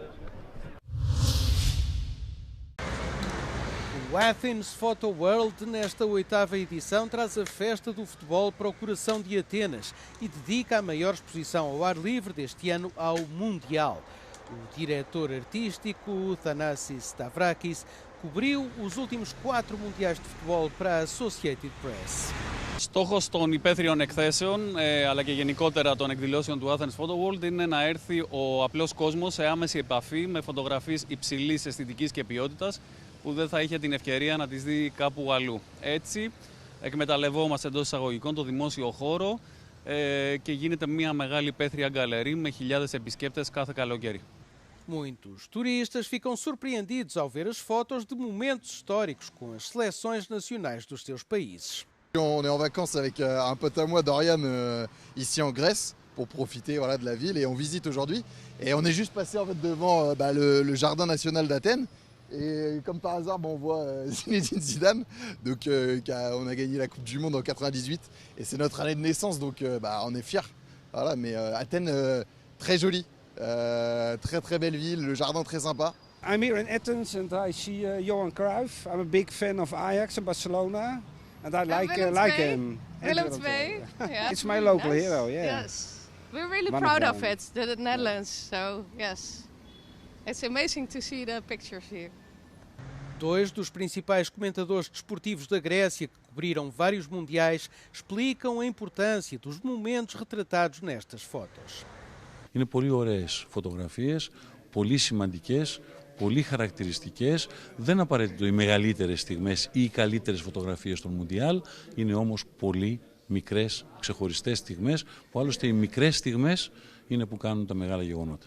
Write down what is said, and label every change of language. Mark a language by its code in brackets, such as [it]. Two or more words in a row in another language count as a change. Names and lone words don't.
[pt] O Athens Photo World, nesta 8ª edição, traz a festa do futebol para o coração de Atenas e dedica a maior exposição ao ar livre deste ano ao Mundial. O diretor artístico, Thanassis Stavrakis, cobriu os últimos 4 Mundiais de Futebol para a Associated Press. [el] Στόχος των υπαίθριων εκθέσεων αλλά και γενικότερα των εκδηλώσεων του Athens Photo World είναι να έρθει ο απλός κόσμος σε άμεση επαφή με φωτογραφίες υψηλής αισθητικής και ποιότητας που δεν θα είχε την ευκαιρία να τις δει κάπου αλλού. Έτσι, εκμεταλλευόμαστε εντός εισαγωγικών το δημόσιο χώρο και γίνεται μια μεγάλη υπαίθρια γκαλερί με χιλιάδες επισκέπτες κάθε καλοκαίρι. [pt] Muitos turistas ficam surpreendidos ao ver as fotos de momentos históricos com as seleções nacionais dos seus países. [fr] On est en vacances avec un pote à moi, Dorian, ici en Grèce, pour profiter de la ville, et on visite aujourd'hui. Et on est juste passé en fait devant le jardin national d'Athènes. Et comme par hasard, on voit Zinedine Zidane, donc, on a gagné la Coupe du Monde en 98, et c'est notre année de naissance, donc on est fiers. Voilà, mais Athènes, très jolie, très très belle ville, le jardin très sympa. [en] I'm here in Athens and I see Johan Cruyff. I'm a big fan of Ajax and Barcelona, and I like him. Willem II. Yeah. It's my local hero. Yeah. Yes, we're really proud of it, the Netherlands. So yes, it's amazing to see the pictures here. [pt] Dois dos principais comentadores desportivos da Grécia, que cobriram vários mundiais, explicam a importância dos momentos retratados nestas fotos. [el] Είναι πολύ ωραίες φωτογραφίες, πολύ σημαντικές, πολύ χαρακτηριστικές. Δεν απαραίτητο οι μεγαλύτερες στιγμές ή οι καλύτερες φωτογραφίες των Μουντιάλ, είναι όμως πολύ μικρές, ξεχωριστές στιγμές, που άλλωστε οι μικρές στιγμές είναι που κάνουν τα μεγάλα γεγονότα.